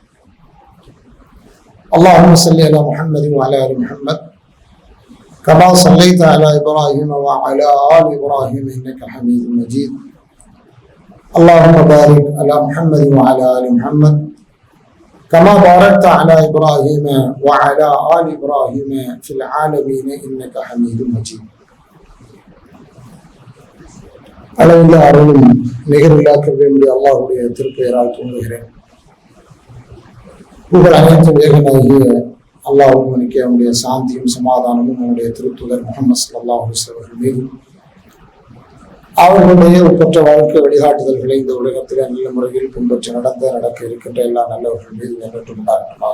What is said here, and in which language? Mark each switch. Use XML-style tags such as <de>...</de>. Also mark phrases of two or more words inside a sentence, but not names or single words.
<ar>اللهم صل على محمد وعلى آل محمد كما صليت على إبراهيم وعلى آل إبراهيم إنك حميد مجيد. اللهم بارك على محمد وعلى آل محمد كما باركت على إبراهيم وعلى آل إبراهيم في العالمين إنك حميد مجيد.</ar> <ta>அளவில்லா அருளும் நிகரில்லா கிருபையுடைய அல்லாஹ்வுடைய திருப்பெயரால் துவங்குகிறேன். புகழ் அனைத்தும் ஏகனாகிய அல்லாஹ் ஒருவனுக்கு அவனுடைய சாந்தியும் சமாதானமும் அவனுடைய திருத்தூதர் முஹம்மது</ta> <ar>صلى الله عليه وسلم</ar> <ta>அவர்கள் மீதும் அவர்களுடைய ஒப்பற்ற வாழ்க்கை வழிகாட்டுதல்களை இந்த உலகத்தில் நல்ல முறையில் பின்பற்றி நடக்க இருக்கின்ற எல்லா நல்லவர்கள் மீது நிகழ்த்து உண்டாகட்டுமாக.</ta>